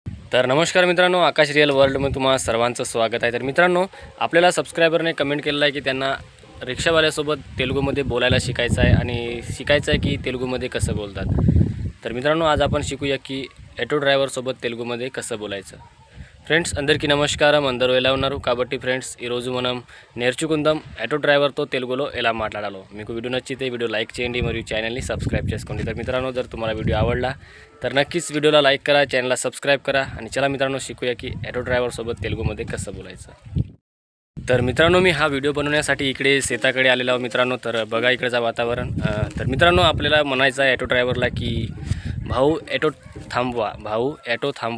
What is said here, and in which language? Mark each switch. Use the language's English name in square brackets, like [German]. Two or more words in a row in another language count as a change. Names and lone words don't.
[Marathi] तर नमस्कार मित्रांनो, आकाश रियल वर्ल्डमध्ये तुम्हा सर्वांचं स्वागत आहे। तर मित्रांनो, आपल्याला सबस्क्रायबरने कमेंट केलेलं आहे की त्यांना रिक्षावाल्यासोबत तेलुगूमध्ये बोलायला शिकायचं आहे आणि शिकायचं आहे की तेलुगूमध्ये कसं बोलतात। तर मित्रांनो, आज आपण शिकूया की ऑटो ड्रायव्हरसोबत तेलुगूमध्ये कसं बोलायचं। [Telugu] ఫ్రెండ్స్ అందరికీ నమస్కారం। అందరూ ఎలా ఉన్నారు? కాబట్టి ఫ్రెండ్స్ ఈరోజు మనం నేర్చుకుందాం ఆటో డ్రైవర్తో తెలుగులో ఎలా మాట్లాడాలో। మీకు వీడియో నచ్చితే వీడియో లైక్ చేయండి మరియు ఛానల్ని सबस्क्राइब చేసుకోండి। [Marathi] तर मित्रांनो, जर तुम्हाला व्हिडिओ आवडला तर नक्कीच व्हिडिओला लाईक करा, चॅनलला सबस्क्राइब करा आणि चला मित्रांनो, शिकूया की ऑटो ड्रायव्हरसोबत तेलुगूमध्ये कसं बोलायचं। तर मित्रांनो, मी हा व्हिडिओ बनवण्यासाठी इकडे शेताकडे आलेलो आहे मित्रांनो। तर बघा इकडचं वातावरण। तर मित्रांनो, आपल्याला म्हणायचं आहे ऑटो ड्रायव्हरला की भाऊ ऑटो थांबवा, भाऊ ऑटो थांबवा।